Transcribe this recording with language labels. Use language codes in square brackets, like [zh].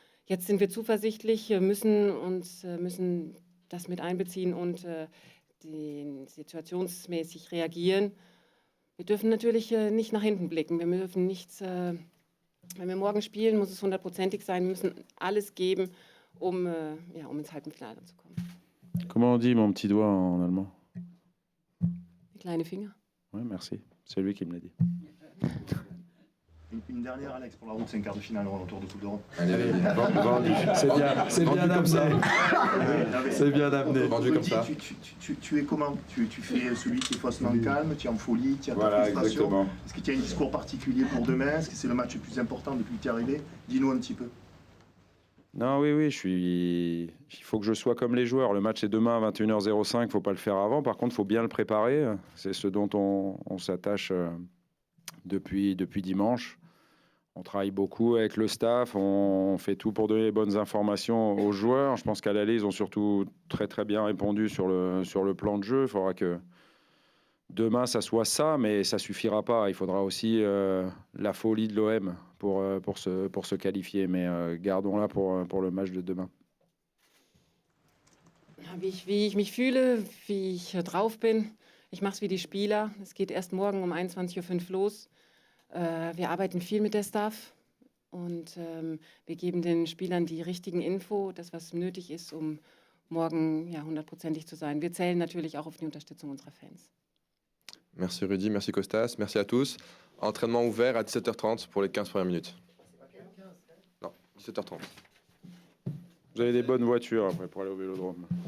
[de] Jetzt sind wir zuversichtlich, müssen das mit einbeziehen und situationsmäßig reagieren. Wir dürfen natürlich nicht nach hinten blicken. Wir dürfen nichts, wenn wir morgen spielen, muss es 100%ig sein. Wir müssen alles geben, um ins Halbfinale zu kommen. [fr] Comment on dit mon petit doigt en allemand? [de] Die kleine Finger. [fr] Oui, merci. C'est lui qui me l'a dit. Une dernière, Alex, pour la route, c'est un quart de finale autour de Coupe d'Europe. Allez, vendu. C'est bien amené. C'est bien amené. Vendu comme ça. Tu es comment? Tu fais celui qui est faussement calme, tu es en folie, tu as ta frustration. Exactement. Est-ce que tu as un discours particulier pour demain? Est-ce que c'est le match le plus important depuis que tu es arrivé? Dis-nous un petit peu. Non, oui, il faut que je sois comme les joueurs. Le match est demain à 21h05, il ne faut pas le faire avant. Par contre, il faut bien le préparer. C'est ce dont on s'attache depuis dimanche. On travaille beaucoup avec le staff, on fait tout pour donner les bonnes informations aux joueurs. Je pense qu'à l'aller, ils ont surtout très très bien répondu sur le plan de jeu. Il faudra que demain, ça soit ça, mais ça ne suffira pas. Il faudra aussi la folie de l'OM pour se qualifier. Mais gardons-la pour le match de demain. [de] Wie ich mich fühle, wie ich drauf bin. Ich mache es wie die Spieler. Es geht erst morgen um 21:05 Uhr los. Wir arbeiten viel mit der Staff und wir geben den Spielern die richtigen Info, das was nötig ist, um morgen 100%ig zu sein. Wir zählen natürlich auch auf die Unterstützung unserer Fans. [fr] Merci Rudy, merci Costas, merci à tous. Entraînement ouvert à 17h30 pour les 15 premières minutes. Non, 17h30. Vous avez des bonnes voitures après pour aller au Vélodrome.